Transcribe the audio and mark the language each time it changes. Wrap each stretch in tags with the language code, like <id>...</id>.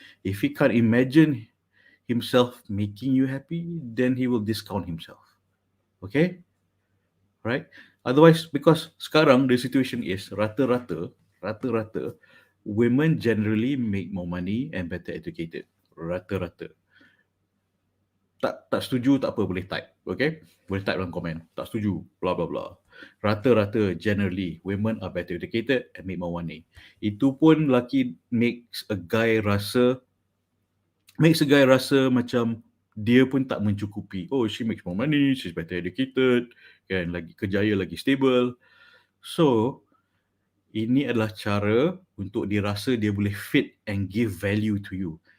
<en>If he can't imagine himself making you happy, then he will discount himself. Okay? Right? Otherwise, because sekarang the situation is rata-rata, women generally make more money and better educated.</en> <ms>rata-rata. Tak setuju tak apa, boleh type, okay? Boleh type dalam komen. Tak setuju, bla bla bla.</ms> <en>Rata-rata generally women are better educated and make more money.</en> <ms>Itu pun lelaki</ms> <en>makes a guy</en> <ms>rasa macam dia pun tak mencukupi.</ms> <en>Oh, she makes more money, she's better educated, kan,</en> <ms>lagi kerjaya, lagi stable. So, ini adalah cara untuk dia rasa dia boleh</ms> <en>fit and give value to you.</en>